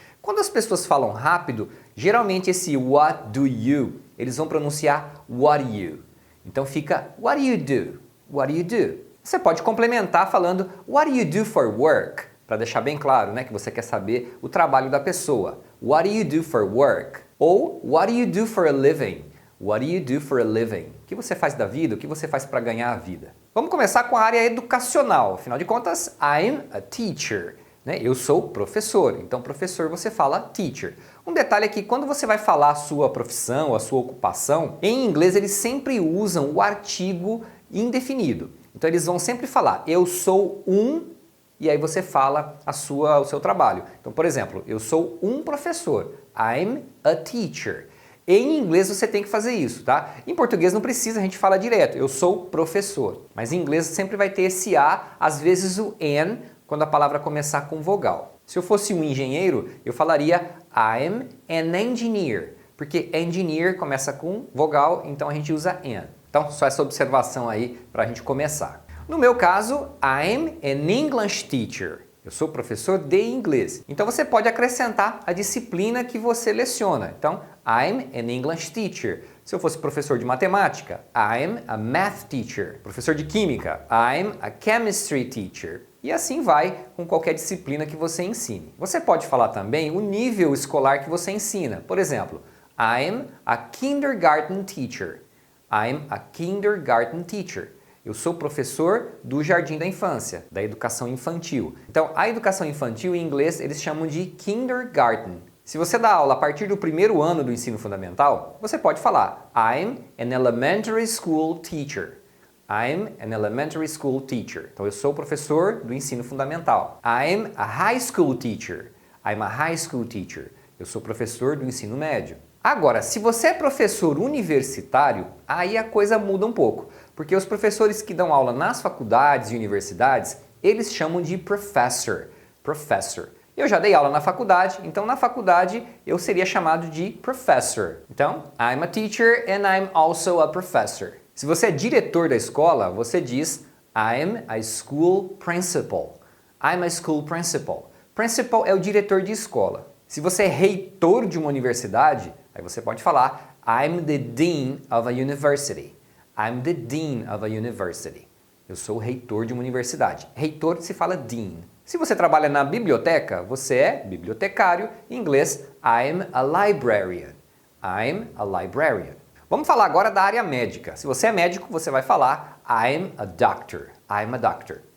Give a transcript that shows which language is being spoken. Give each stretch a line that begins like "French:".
Portuguese: Quando as pessoas falam rápido, geralmente esse
English: what do you,
Portuguese: eles vão pronunciar
English: what you.
Portuguese: Então fica
English: what do you do? What do you do?
Portuguese: Você pode complementar falando
English: what do you do for work?
Portuguese: Para deixar bem claro, né, que você quer saber o trabalho da pessoa.
English: What do you do for work?
Portuguese: Ou
English: what do you do for a living? What do you do for a living?
Portuguese: O que você faz da vida? O que você faz para ganhar a vida? Vamos começar com a área educacional. Afinal de contas,
English: I'm a teacher.
Portuguese: Né? Eu sou professor. Então, professor você fala teacher. Um detalhe é que quando você vai falar a sua profissão, a sua ocupação, em inglês eles sempre usam o artigo indefinido. Então, eles vão sempre falar eu sou um, e aí você fala o seu trabalho. Então, por exemplo, eu sou um professor.
English: I'm a teacher.
Portuguese: Em inglês você tem que fazer isso, tá? Em português não precisa, a gente fala direto, eu sou professor. Mas em inglês sempre vai ter esse A, às vezes o N, quando a palavra começar com vogal. Se eu fosse um engenheiro, eu falaria
English: I'm an engineer,
Portuguese: porque engineer começa com vogal, então a gente usa N. Então, só essa observação aí para a gente começar. No meu caso,
English: I'm an English teacher.
Portuguese: Eu sou professor de inglês. Então você pode acrescentar a disciplina que você leciona. Então,
English: I'm an English teacher.
Portuguese: Se eu fosse professor de matemática,
English: I'm a math teacher.
Portuguese: Professor de química,
English: I'm a chemistry teacher.
Portuguese: E assim vai com qualquer disciplina que você ensine. Você pode falar também o nível escolar que você ensina. Por exemplo,
English: I'm a kindergarten teacher. I'm a kindergarten teacher.
Portuguese: Eu sou professor do jardim da infância, da educação infantil. Então, a educação infantil em inglês eles chamam de kindergarten. Se você dá aula a partir do primeiro ano do ensino fundamental, você pode falar
English: I'm an elementary school teacher. I'm an elementary school teacher.
Portuguese: Então, eu sou professor do ensino fundamental.
English: I'm a high school teacher. I'm a high school teacher.
Portuguese: Eu sou professor do ensino médio. Agora, se você é professor universitário, aí a coisa muda um pouco, porque os professores que dão aula nas faculdades e universidades, eles chamam de professor. Professor. Eu já dei aula na faculdade, então na faculdade eu seria chamado de professor. Então,
English: I'm a teacher and I'm also a professor.
Portuguese: Se você é diretor da escola, você diz
English: I'm a school principal. I'm a school principal.
Portuguese: Principal é o diretor de escola. Se você é reitor de uma universidade, aí você pode falar
English: I'm the dean of a university. I'm the dean of a university.
Portuguese: Eu sou o reitor de uma universidade. Reitor se fala dean. Se você trabalha na biblioteca, você é bibliotecário. Em inglês,
English: I'm a librarian. I'm a librarian.
Portuguese: Vamos falar agora da área médica. Se você é médico, você vai falar
English: I'm a doctor. I'm a doctor.